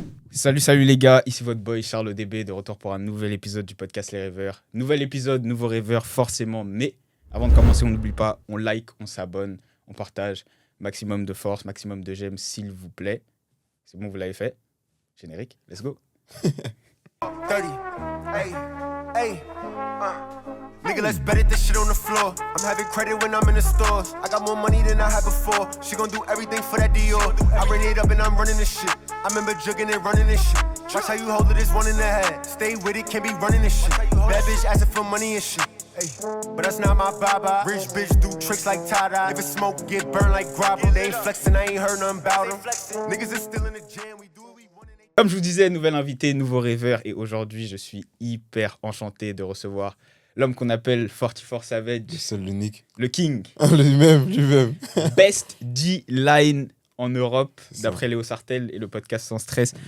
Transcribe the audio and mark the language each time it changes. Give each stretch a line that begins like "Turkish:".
French: Salut les gars, ici votre boy Charles DB, de retour pour un nouvel épisode du podcast Les Rêveurs. Nouvel épisode, nouveau rêveur forcément, mais avant de commencer, on n'oublie pas, on like, on s'abonne, on partage. Maximum de force, maximum de j'aime, s'il vous plaît. C'est bon, vous l'avez fait.
English: Générique, let's go. 30, hey, nigga, let's bet it, this shit on the floor. I'm having credit when I'm in the stores. I got more money than I had before. She gon' do everything for that Dior. I ring it up and I'm running this shit. I remember jugging and running this shit. Watch how you hold it, it's one in the head. Stay with it, can't be running this shit. Bad bitch asking for money and shit. Hey, but that's not my baba. Rich bitch do tricks like Tada. If it's smoke, get burned like gravel. They ain't flexing, I ain't heard nothing about them. Niggas is still in the jam, we do.
French: Comme je vous disais, nouvel invité, nouveau rêveur. Et aujourd'hui, je suis hyper enchanté de recevoir l'homme qu'on appelle 44 Savage. Le seul, l'unique. Le King. Lui-même.
English: Best D-line
French: en Europe, d'après Léo Sartel et le podcast Sans Stress.